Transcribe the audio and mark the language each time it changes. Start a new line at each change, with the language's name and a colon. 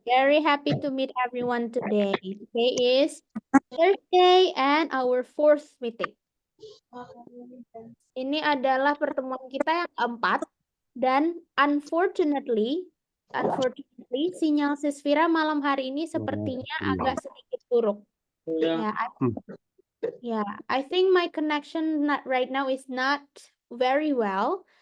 English: Very happy to meet everyone today. Today is Thursday and our fourth meeting.
Indonesian: Ini adalah pertemuan kita yang keempat dan unfortunately sinyal Sisvira malam hari ini sepertinya agak sedikit buruk.
English: I think my connection right now is not very well.